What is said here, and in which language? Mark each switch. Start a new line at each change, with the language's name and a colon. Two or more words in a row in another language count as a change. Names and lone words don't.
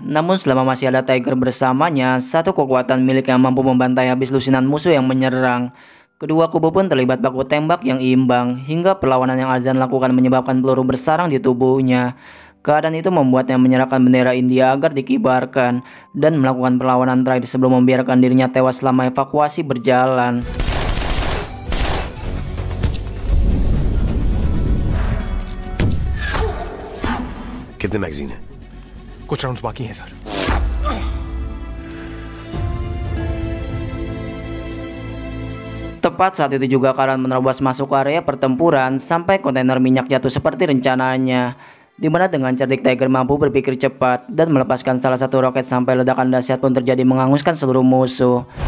Indonesian: Namun selama masih ada Tiger bersamanya, satu kekuatan miliknya mampu membantai habis lusinan musuh yang menyerang. Kedua kubu pun terlibat baku tembak yang imbang, hingga perlawanan yang Azan lakukan menyebabkan peluru bersarang di tubuhnya. Keadaan itu membuatnya menyerahkan bendera India agar dikibarkan, dan melakukan perlawanan terakhir sebelum membiarkan dirinya tewas selama evakuasi berjalan.
Hindi: कितने मैगजीन हैं? कुछ राउंड्स बाकी हैं सर।
Indonesian: Tepat saat itu juga Karan menerobos masuk ke area pertempuran sampai kontainer minyak jatuh seperti rencananya, di mana dengan cerdik Tiger mampu berpikir cepat dan melepaskan salah satu roket sampai ledakan dahsyat pun terjadi menghanguskan seluruh musuh.